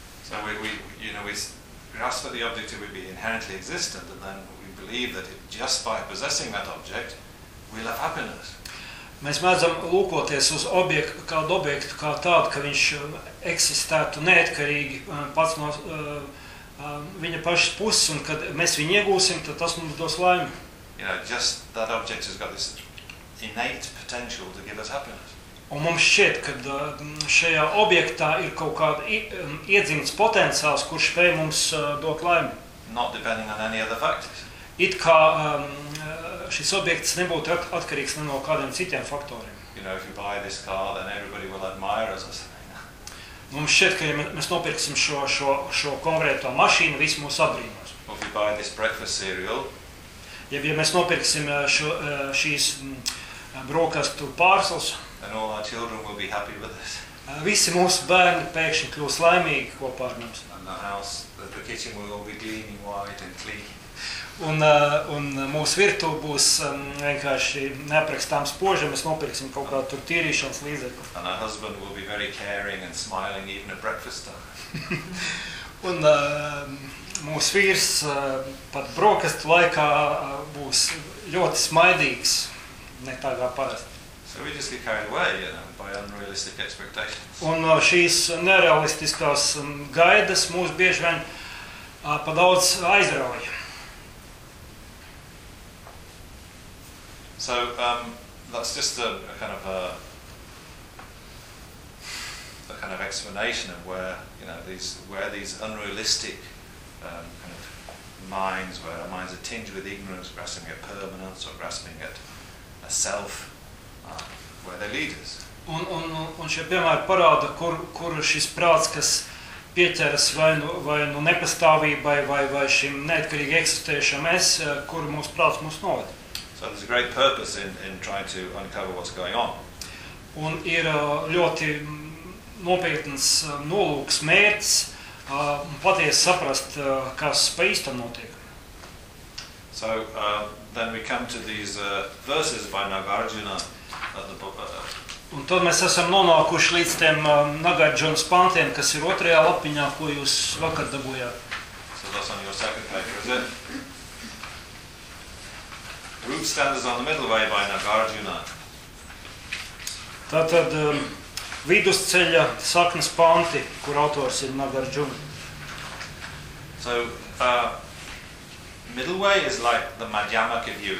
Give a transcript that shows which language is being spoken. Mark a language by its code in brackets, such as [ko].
[en] So we, you know, we grasp that the object would be inherently existent, and then we believe that it, just by possessing that object, we'll have happiness. [lv] Mēs mēdzam lūkoties uz objektu, kādu objektu, kā tādu, ka viņš eksistētu neatkarīgi pats no viņa pašas puses, un kad mēs viņu iegūsim, tad tas mums dos laimi. [en] You know, just that object has got this innate potential to give us happiness. [lv] Un mums šķiet, ka šajā objektā ir kaut kāda iedzimts potenciāls, kurš spēj mums dot laimi. [en] Not depending on any other factors. [lv] It kā šis objekts nebūtu atkarīgs ne no kādiem citiem faktoriem. [en] You know, if you buy this car, then everybody will admire us. [lv] Mums šķiet, ka ja mēs nopirksim šo konkrēto mašīnu, visi mūs apbrīnos. [en] Or if you buy this breakfast cereal. [lv] Ja mēs nopirksim šīs brokastu pārsals. [en] And all our children will be happy with us. [lv] Visi mūsu bērni pēkšņi kļūs laimīgi kopā ar mums. [en] And the house, the kitchen will all be gleaming white and clean. [lv] Un mūsu virtu būs vienkārši neaprakstāms spoža, mēs nopirksim kaut kādu tur tīrīšanas līdzekli. [en] And our husband will be very caring and smiling even at breakfast time. [lv] Un mūsu vīrs pat brokastu laikā būs ļoti smaidīgs, ne tā kā parasti. [en] So we just get carried away, you know, by unrealistic expectations. [lv] Un šīs nerealistiskās gaidas mūs bieži vien pa daudz aizrauj. [en] So that's just a kind of explanation of where, you know, where these unrealistic kind of minds, where our minds are tinged with ignorance, grasping at permanence or grasping at a self, where they lead us. [lv] Un šie piemēri parāda, kur šis prāts, kas pieķeras vai nu nepastāvībai vai šim neatkarīgi eksistējušam es, kur mūsu prāts mūs noved. [en] So there's a great purpose in trying to uncover what's going on. [lv] Un ir ļoti nopietns nolūks mērķis patiesi saprast, kas pa īstam notiek. [en] So then we come to these verses by Nagarjuna at the book. [lv] Un tad mēs esam nonākuši līdz tiem Nagarjuna pantiem, kas ir otrajā lapiņā, ko jūs vakar dabūjāt. [en] So that's on your second page, is it? Root standards on the middle way by Nagarjuna. [lv] Tātad vidusceļa saknes panti, kur autors ir Nagarjuna. [en] So middle way is like the Madhyamaka view.